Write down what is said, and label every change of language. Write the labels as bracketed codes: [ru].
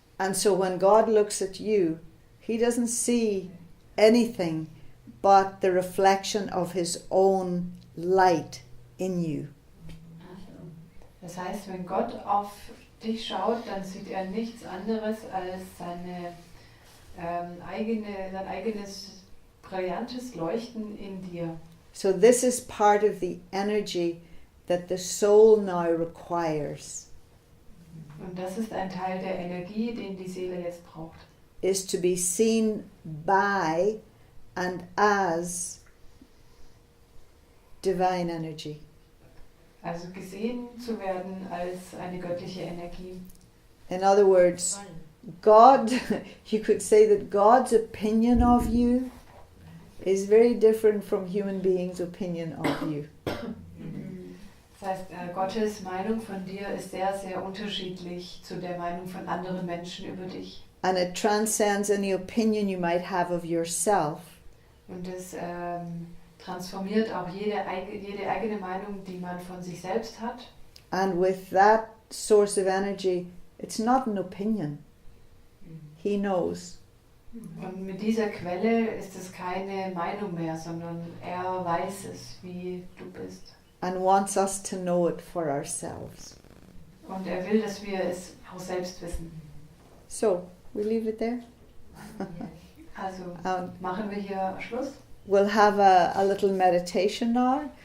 [en] And so when God looks at you, he doesn't see anything but the reflection of his own light in you. [de] Das heißt, wenn Gott auf dich schaut, dann sieht er nichts anderes als sein eigenes brillantes Leuchten in dir. [en] So this is part of the energy that the soul now requires, [de] Und das ist ein Teil der Energie, den die Seele jetzt braucht. [en] is to be seen by and as divine energy. [de] Also gesehen zu werden als eine göttliche Energie. [en] In other words, God, you could say that God's opinion of you is very different from human beings' opinion of you. [de] Das heißt, Gottes Meinung von dir ist sehr, sehr unterschiedlich zu der Meinung von anderen Menschen über dich. [en] And it transcends any opinion you might have of yourself. [de] Und es transformiert auch jede eigene Meinung, die man von sich selbst hat. [en] And with that source of energy, it's not an opinion. He knows. [de] Und mit dieser Quelle ist es keine Meinung mehr, sondern er weiß es, wie du bist. [en] And wants us to know it for ourselves. [de] Und er will, dass wir es auch selbst wissen. [en] So, we leave it there. [de] Also Um, machen wir hier Schluss. [en] We'll have a little meditation now.